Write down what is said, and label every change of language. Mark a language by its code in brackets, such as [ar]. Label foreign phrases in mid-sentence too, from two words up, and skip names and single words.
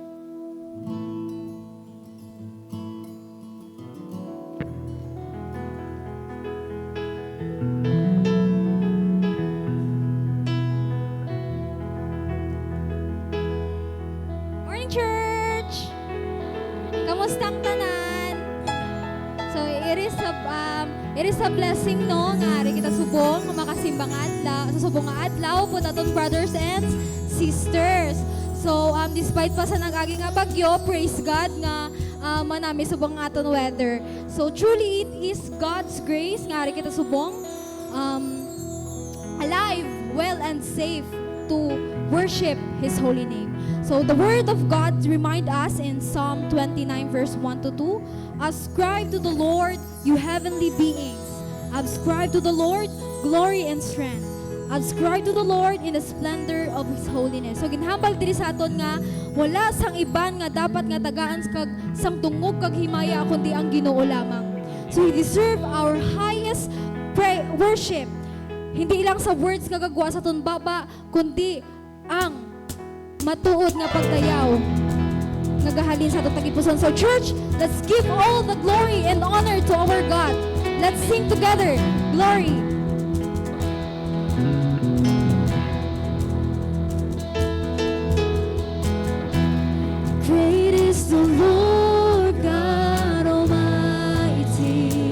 [en] Morning, church! [hil] Kamusta ang tanan? [en] So, it is a blessing, no? [hil] Nga rin kita subong, makasimbang adlaw, sa subong nga adlaw po naton [en] brothers and sisters. [hil] So, despite pa sa nag-agi nga bagyo, [en] praise God [hil] nga manami subong nga aton weather. [en] So, truly, it is God's grace [hil] nga rin kita subong [en] alive, well, and safe to worship His holy name. So the word of God remind us in Psalm 29 verse 1 to 2, ascribe to the Lord, you heavenly beings. Ascribe to the Lord glory and strength. Ascribe to the Lord in the splendor of His holiness. [hil] So ginhambal diri sa aton nga wala sang iban nga dapat nga tagaan kag sang tungog kag himaya kundi ang Ginoo lamang. [en] So He deserve our highest worship. [hil] Hindi lang sa words nga gagwa sa aton baba kundi ang matuod nga pagdayaw nagahalin sa atong tagipuson. [en] So church, let's give all the glory and honor to our God. Let's sing together, glory. Great is the Lord God Almighty.